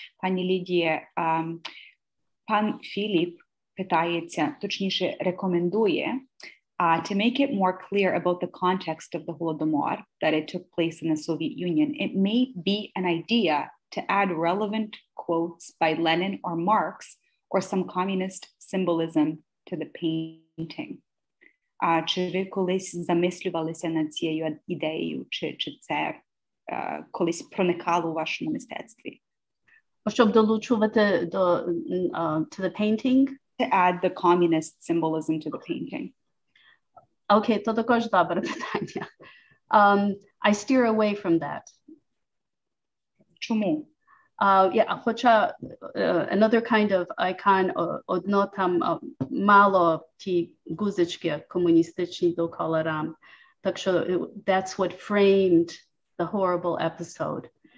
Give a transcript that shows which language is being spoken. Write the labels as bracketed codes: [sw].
[uk] Пані Лідія, пан Філіп питається, точніше рекомендує, [en] to make it more clear about the context of the Holodomor, that it took place in the Soviet Union, it may be an idea to add relevant quotes by Lenin or Marx or some communist symbolism to the painting. [uk] Чи ви колись замислювалися над цією ідеєю, чи це колись проникало у вашому мистецтві? Щоб долучувати [en] to the painting? To add the communist symbolism to the painting. [uk] Окей, то також добре питання. [en] I steer away from that. [uk] Чому? Хоча [en] another kind of icon, [uk] одно там мало ті гузички комуністичні довкола рам. Так що [en] that's what framed the horrible episode.